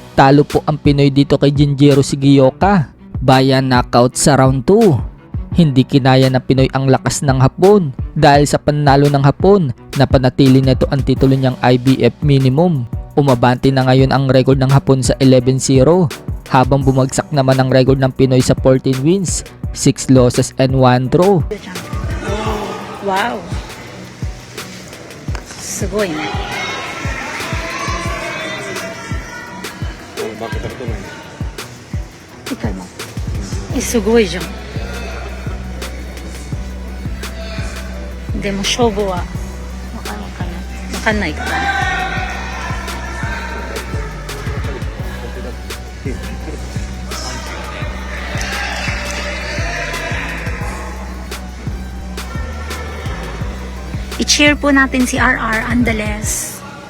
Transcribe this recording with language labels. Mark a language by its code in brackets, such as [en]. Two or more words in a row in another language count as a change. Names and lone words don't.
[tl] Talo po ang Pinoy dito kay Jinjiro Shigeoka. Bayan knockout sa round 2. Hindi kinaya ng Pinoy ang lakas ng Hapon dahil sa panalo ng Hapon, napanatili nito ang titulo niyang IBF minimum. Umabante na ngayon ang record ng Hapon sa 11-0 habang bumagsak naman ang record ng Pinoy sa 14 [en] wins, 6 losses and 1 draw. [ja] Wow. すごいね。負けたことない。一回も。すごいじゃん。でも勝負はわかんないからね。 [tl] I-cheer po natin si RR Andales.